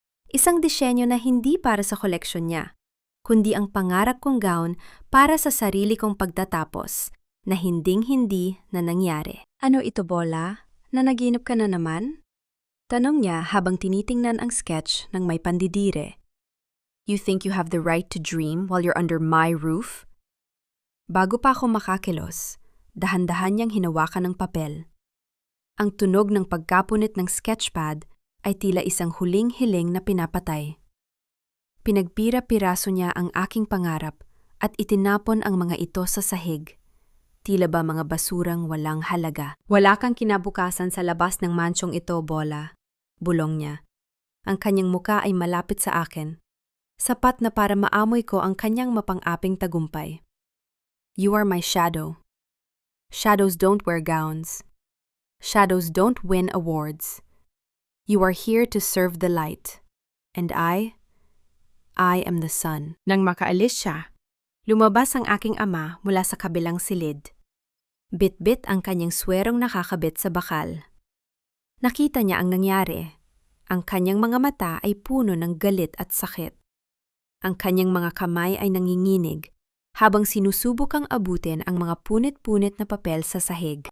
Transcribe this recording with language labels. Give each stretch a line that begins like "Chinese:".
Filipino: Isang disenyo na hindi para sa koleksyon niya, kundi ang pangarap kong gown para sa sarili kong pagtatapos na hinding-hindi na nangyari. Ano ito, Bola? Nanaginip ka na naman? Tanong niya habang tinitingnan ang sketch ng may pandidire.
English: You think you have the right to dream while you're under my roof?
Filipino: Bago pa ako makakilos, dahan-dahan niyang hinawakan ng papel. Ang tunog ng pagkapunit ng sketchpad ay tila isang huling hiling na pinapatay. Pinagpira-piraso niya ang aking pangarap at itinapon ang mga ito sa sahig. Tila ba mga basurang walang halaga. Wala kang kinabukasan sa labas ng mansyong ito, Bola. Bulong niya. Ang kanyang muka ay malapit sa akin. Sapat na para maamoy ko ang kanyang mapang-aping tagumpay.
English: You are my shadow. Shadows don't wear gowns. Shadows don't win awards. You are here to serve the light. And I am the sun.
Filipino: Nang makaalis siya, lumabas ang aking ama mula sa kabilang silid. Bit-bit ang kanyang swerong nakakabit sa bakal. Nakita niya ang nangyari. Ang kanyang mga mata ay puno ng galit at sakit. Ang kanyang mga kamay ay nanginginig habang sinusubok ang abutin ang mga punit-punit na papel sa sahig.